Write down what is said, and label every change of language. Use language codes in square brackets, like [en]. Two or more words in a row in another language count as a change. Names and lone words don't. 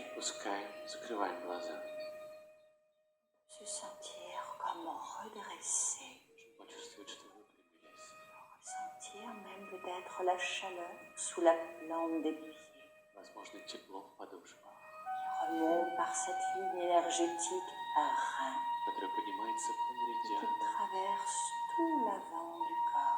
[ru] Пускаем, закрываем глаза. [fr] Se sentir comme redressé. [ru] Чтобы почувствовать, что выпрямились. [fr] Sentir même peut-être la chaleur sous la plante des pieds. [ru] Возможно, тепло в подошвах. [fr] Et remonte par cette ligne énergétique rein [ru] которая поднимается по [fr] qui [ru] меридиану [fr] traverse tout l'avant du corps.